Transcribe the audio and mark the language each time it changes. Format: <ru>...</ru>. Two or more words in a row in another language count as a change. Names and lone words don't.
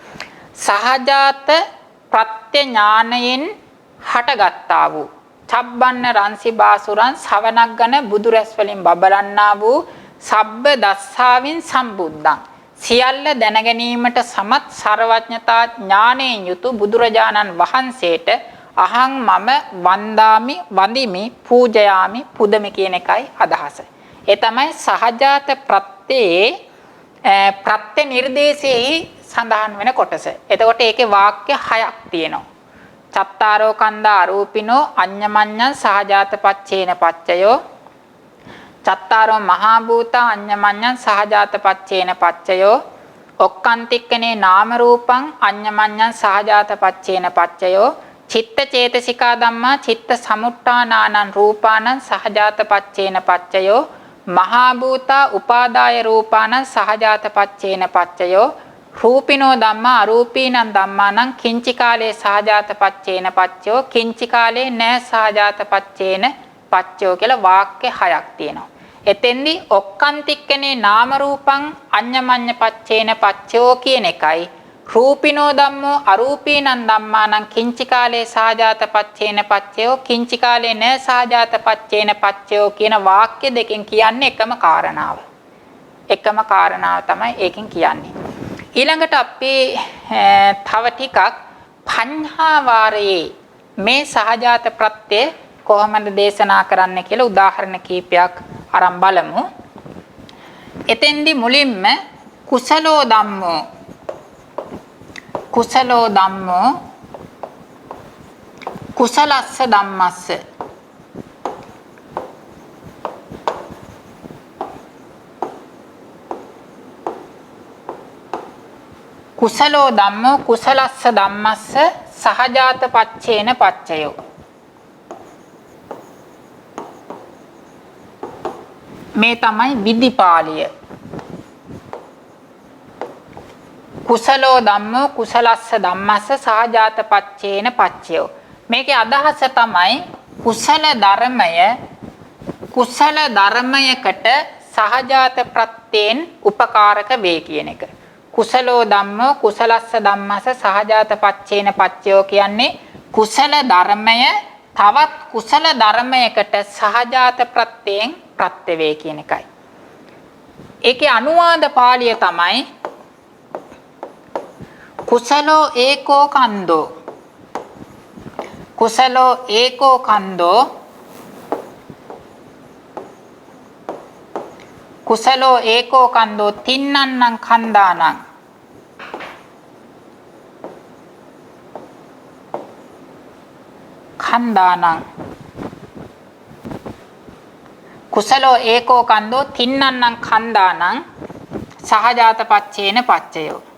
<si>සහජාත ප්‍රත්‍ය ඥානයෙන් හටගත්තා වූ</si> <pi>චබ්බන්න රංසි බාසුරං</pi> <si>සවනක් ගන බුදු රැස් වලින් බබලන්නා වූ</si> <pi>සබ්බ දස්සාවින් සම්බුද්ධං</pi> <si>සියල්ල දැනගැනීමට සමත් සර්වඥතා ඥානයෙන් යුතු බුදුරජාණන් වහන්සේට අහං මම වන්දාමි වඳිමි පූජයාමි පුදමි කියන එකයි අදහස. ඒ තමයි සහජාත ප්‍රත්‍යේ ප්‍රත්‍ය නිර්දේශයේ සඳහන් වෙන කොටස. එතකොට ඒකේ වාක්‍ය 6ක් තියෙනවා.</si> <pi>චත්තාරෝ කන්දා අරූපිනෝ අඤ්ඤමඤ්ඤං සහජාත පච්චේන පච්චයෝ චත්තාරෝ මහා භූතා අඤ්ඤමඤ්ඤං සහජාත පච්චේන පච්චයෝ ඔක්කාන්තික්කනේ නාම රූපං අඤ්ඤමඤ්ඤං සහජාත පච්චේන පච්චයෝ චිත්ත චේතසිකා ධම්මා චිත්ත සමුට්ඨානානං රූපානං සහජාත පච්චේන පච්චයෝ මහා භූතා උපාදාය රූපානං සහජාත පච්චේන පච්චයෝ රූපිනෝ ධම්මා අරූපීනං ධම්මානං කිංචි කාලේ සහජාත පච්චේන පච්චයෝ කිංචි කාලේ න සහජාත පච්චේන පච්චයෝ</pi> <si>කියලා වාක්‍ය 6ක් තියෙනවා.</si> <pi>එතෙන්දී ඔක්කාන්තික්කනේ නාම රූපං අඤ්ඤමඤ්ඤ පච්චේන පච්චයෝ</pi> <si>කියන එකයි</si> <pi>රූපිනෝ ධම්මෝ අරූපීනං ධම්මානං කිංචි කාලේ සහජාත පච්චේන පච්චයෝ කිංචි කාලේ න සහජාත පච්චේන පච්චයෝ</pi> <si>කියන වාක්‍ය දෙකෙන් කියන්නේ එකම කාරණාව. එකම කාරණාව තමයි ඒකෙන් කියන්නේ. ඊළඟට අපි තව ටිකක් පඤ්හා වාරයේ මේ සහජාත ප්‍රත්‍ය කොහොමද දේශනා කරන්න කියලා උදාහරණ කීපයක් අරන් බලමු. එතෙන්දි මුලින්ම</si> <pi>කුසලෝ ධම්මෝ කුසලෝ ධම්මෝ කුසලස්ස ධම්මස්ස කුසලෝ ධම්මෝ කුසලස්ස ධම්මස්ස සහජාත පච්චේන පච්චයෝ.</pi> <si>මේ තමයි විධිපාලිය.</si> <pi>කුසලෝ ධම්මෝ කුසලස්ස ධම්මස්ස සහජාත පච්චේන පච්චයෝ.</pi> <si>මේකේ අදහස තමයි කුසල ධර්මයකට සහජාත ප්‍රත්‍යයෙන් උපකාරක වේ කියන එක.</si> <pi>කුසලෝ ධම්මෝ කුසලස්ස ධම්මස්ස සහජාත පච්චේන පච්චයෝ</pi> <si>කියන්නේ කුසල ධර්මය තවත් කුසල ධර්මයකට සහජාත ප්‍රත්‍යයෙන් ප්‍රත්‍ය වේ කියන එකයි. ඒකේ අනුවාද පාළිය තමයි</si> <pi>කුසලෝ ඒකෝ කන්දෝ කුසලෝ ඒකෝ කන්දෝ කුසලෝ ඒකෝ කන්දෝ තින්නන්නං කන්දානං කුසලෝ ඒකෝ කන්දෝ තින්නන්නං කන්දානං සහජාත පච්චේන පච්චයෝ.</pi>